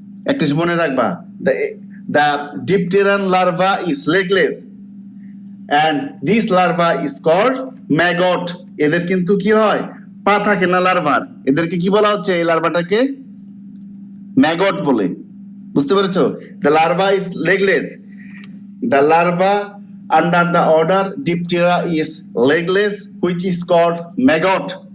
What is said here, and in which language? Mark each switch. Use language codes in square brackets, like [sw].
[bn] একটা মনে রাখবা, [en] the dipteran larva is legless and this larva is called maggot. [bn] এদের কিন্তু কি হয়, পা থাকে না লার্ভার, এদেরকে কি বলা হচ্ছে, এই লার্ভাটাকে ম্যাগট বলে। বুঝতে পেরেছো? [en] the larva is legless, the larva under the order Diptera is legless, which is called maggot.